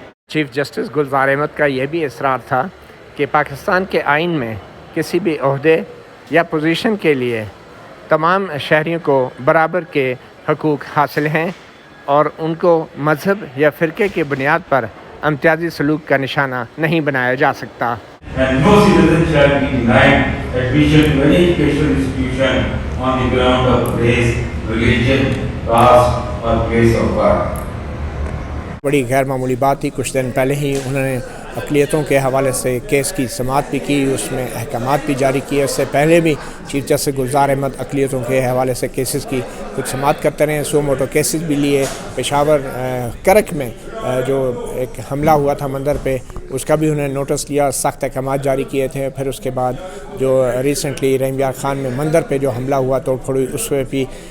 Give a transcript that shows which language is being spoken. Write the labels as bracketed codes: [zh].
[ur] Chief justice Gulzar Ahmed کا یہ بھی اصرار تھا کہ پاکستان کے آئین میں کسی بھی عہدے یا پوزیشن کے لیے تمام شہریوں کو برابر کے حقوق حاصل ہیں اور ان کو مذہب یا فرقے کی بنیاد پر امتیازی سلوک کا نشانہ نہیں بنایا جا سکتا۔ [en] And no citizen shall be denied admission to any educational institution on the ground of race, religion, caste or place of birth. [ur] بڑی غیر معمولی بات تھی۔ کچھ دن پہلے ہی انہوں نے اقلیتوں کے حوالے سے کیس کی سماعت بھی کی، اس میں احکامات بھی جاری کیے۔ اس سے پہلے بھی چیف جسٹس گلزار احمد اقلیتوں کے حوالے سے کیسز کی کچھ سماعت کرتے رہے، سو موٹو کیسز بھی لیے۔ پشاور کرک میں جو ایک حملہ ہوا تھا مندر پہ، اس کا بھی انہوں نے نوٹس لیا، سخت احکامات جاری کیے تھے۔ پھر اس کے بعد جو ریسنٹلی رحیم یار خان میں مندر پہ جو حملہ ہوا توڑ پھوڑ ہوئی، اس پہ بھی